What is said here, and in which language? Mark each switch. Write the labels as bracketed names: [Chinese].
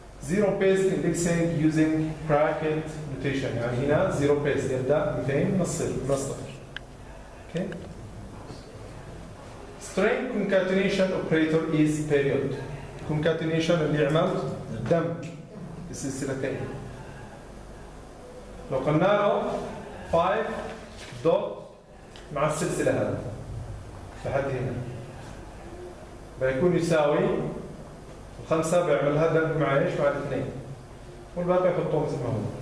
[English] Zero based indexing using bracket notation. [Arabic] يعني هنا zero based يبدأ 200 من الصفر. [English] Okay. String concatenation operator is period. [Arabic] Concatenation اللي يعمل دمج السلسلتين. لو قلنا له 5 دوت مع السلسلة هذه لحد هنا بيكون يساوي 5 بيعملها دمج مع ايش؟ مع 2 والباقي يحطوه مثل ما هو.